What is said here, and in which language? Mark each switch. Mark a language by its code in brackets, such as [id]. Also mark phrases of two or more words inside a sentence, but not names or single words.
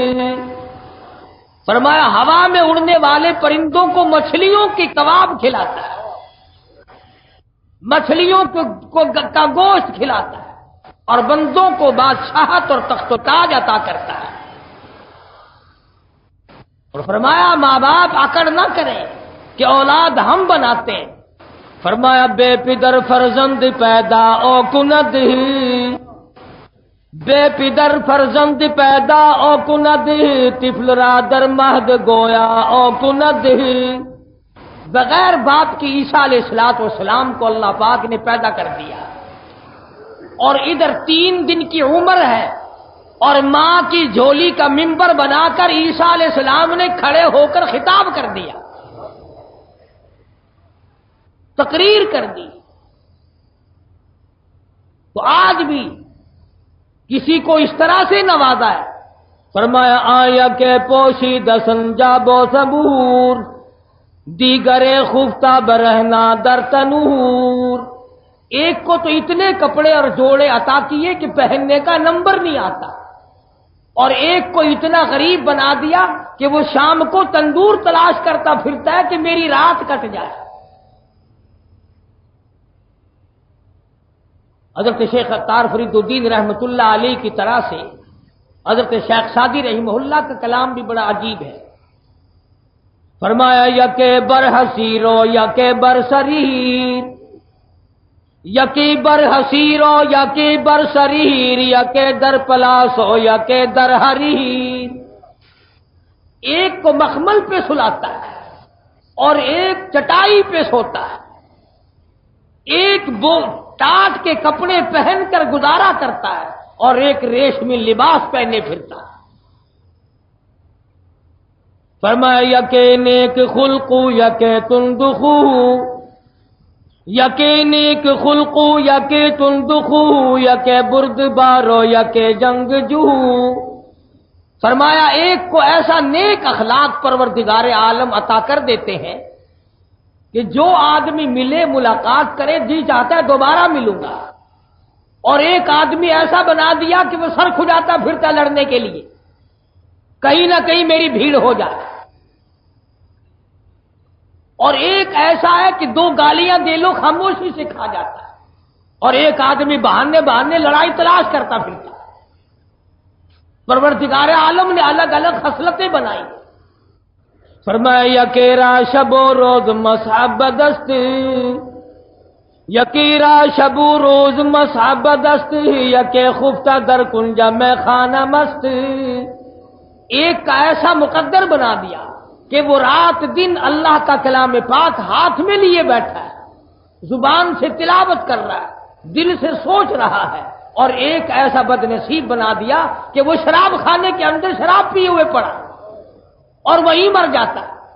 [ur] فرمایا ہوا میں اڑنے والے پرندوں کو مچھلیوں کی کباب کھلاتا ہے، مچھلیوں کا گوشت کھلاتا ہے، اور بندوں کو بادشاہت اور تخت و تاج عطا کرتا ہے. اور فرمایا ماں باپ اکڑ نہ کریں کہ اولاد ہم بناتے ہیں. [fa] فرمایا بے پدر فرزند پیدا او کند، بے پدر فرزند پیدا او کند، طفل را در مہد گویا او کند. [ur] بغیر باپ کی عیسیٰ علیہ السلام کو اللہ پاک نے پیدا کر دیا. اور ادھر 3 دن کی عمر ہے، اور ماں کی جھولی کا منبر بنا کر عیسیٰ علیہ السلام نے کھڑے ہو کر خطاب کر دیا، تقریر کر دی۔ تو آج بھی کسی کو اس طرح سے نوازا ہے، فرمایا [fa] آیا کہ پوشیدہ سنجاب و صبور، دیگر خفتہ برہنا در تنور۔ [ur] ایک کو تو اتنے کپڑے اور جوڑے عطا کیے کہ پہننے کا نمبر نہیں آتا، اور ایک کو اتنا غریب بنا دیا کہ وہ شام کو تندور تلاش کرتا پھرتا ہے کہ میری رات کٹ جائے۔ حضرت شیخ عطار فرید الدین رحمت اللہ علیہ کی طرح سے حضرت شیخ سعدی رحمہ اللہ کا کلام بھی بڑا عجیب ہے۔ [fa] فرمایا یکے بر حسیرو یکے بر سریر، یکی بر حسیرو یکی بر سریر، یکے در پلاسو یکے در حریر۔ [ur] ایک کو مخمل پہ سلاتا ہے اور ایک چٹائی پہ سوتا ہے، ایک ٹاٹ کے کپڑے پہن کر گزارا کرتا ہے اور ایک ریشمی لباس پہنے پھرتا ہے۔ [fa] فرمایا یکے نیک خلقو یکے تندخو، یکے نیک خلقو یکے تندخو، یکے برد بارو یکے جنگ جو۔ [ur] فرمایا ایک کو ایسا نیک اخلاق پروردگار عالم عطا کر دیتے ہیں کہ جو آدمی ملے ملاقات کرے جی چاہتا ہے دوبارہ ملوں گا، اور ایک آدمی ایسا بنا دیا کہ وہ سر کھجاتا پھرتا لڑنے کے لیے، کہیں نہ کہیں میری بھیڑ ہو جائے۔ اور ایک ایسا ہے کہ 2 گالیاں دے لو خاموشی سے کھا جاتا ہے، اور ایک آدمی بہانے لڑائی تلاش کرتا پھرتا ہے۔ پروردگار عالم نے الگ الگ خصلتیں بنائی۔ [fa] فرمایا یکیرا شب و روز مصحب دست، یکیرا شب و روز مصحب دست، یکے خفتہ در کنجا میں خانہ مست۔ [ur] ایک کا ایسا مقدر بنا دیا کہ وہ رات دن اللہ کا کلام پاک ہاتھ میں لیے بیٹھا ہے، زبان سے تلاوت کر رہا ہے، دل سے سوچ رہا ہے، اور ایک ایسا بد نصیب بنا دیا کہ وہ شراب خانے کے اندر شراب پیے ہوئے پڑا اور وہیں مر جاتا ہے۔